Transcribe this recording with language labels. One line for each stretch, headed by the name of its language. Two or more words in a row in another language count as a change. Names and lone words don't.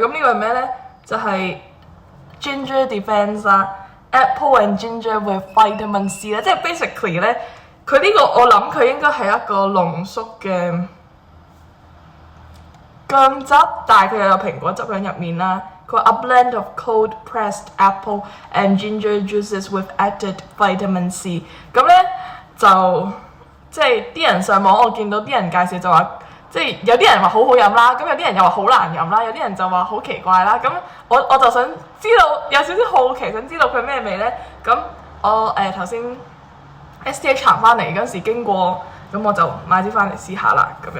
Cantonese: 咁呢個係咩咧？就係 Ginger Defense 啦，Apple and Ginger with Vitamin C 啦，即係 basically 咧，佢呢個我諗佢應該係一個濃縮嘅薑汁，但係佢又有蘋果汁喺入面啦。佢話
English: A blend of cold pressed apple and ginger juices with added vitamin C。
Cantonese: 咁咧就。即係啲人上網，我見到啲人介紹就話，即係有啲人話好好飲啦，咁有啲人又話好難飲啦，有啲人就話好奇怪啦。咁我就想知道，有少少好奇，想知道佢咩味咧？咁我頭先 STH 行翻嚟嗰時經過，咁我就買啲翻嚟試下啦，咁樣。